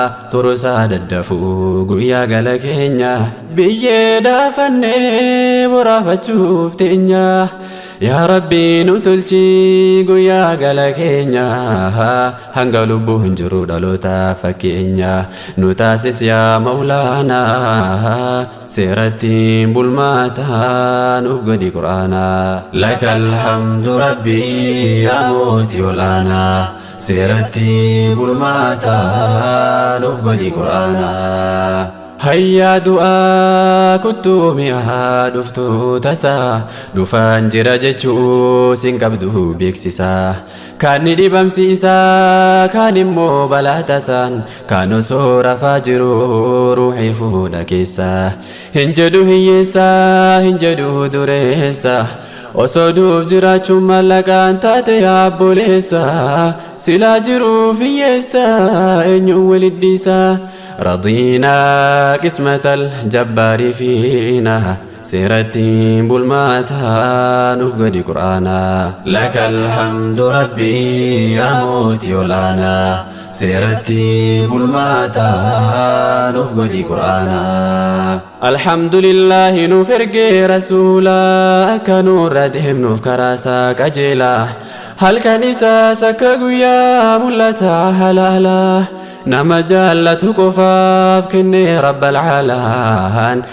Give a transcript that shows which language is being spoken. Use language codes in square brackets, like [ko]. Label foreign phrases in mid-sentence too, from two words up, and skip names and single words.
[om] Turusaa daddafuu guyyaa gala keenya, biyyee daafannee boraafachuuf teenya. Yaa Rabbi nu tolchi guyyaa gala keenya, hanga lubbuu hin jiru dhaloota fakkeenya. Nu taasis yaa Mawlaana, seeratti bulmaataa nuuf godhi Qur'aana. [ar] لك الحمد ربي يا موتي والآنا، [om] seeratti bulmaataa nuuf godhi Qur'aana. Hayyaa du'aa kuttuu mi'aa dhuftu tasa, dhufaan jira jechuu sin qabdu beeksisa. Kaan ni dhibamsiisa, kaan immoo balaa tasaan, kaan osoo rafaa jiru ruuxii fuudha keessa. Hin jedhu hiyyeessa, hin jedhu dureessa, osoo du'uuf jiraachuun mallaqaan taate yaa obboleessa, silaa jiruuf hiyyeessa, eenyuun wal iddiisa? [ar] رضينا قسمة الجبار فينا، [om] seeratti bulmaataa nuuf godhi Qur'aana. [ar] لك الحمد ربي يا موتي والآنا، [om] seeratti bulmaataa nuuf godhi Qur'aana. Alhamdulillaahi nuuf ergee rasuula, akka nurra deemnuuf karaa isaa qajeela. Halkan isaas akka guyyaa mul'ata halaala, nama jaallatu qofaaf kenne Rabbal Aalaan.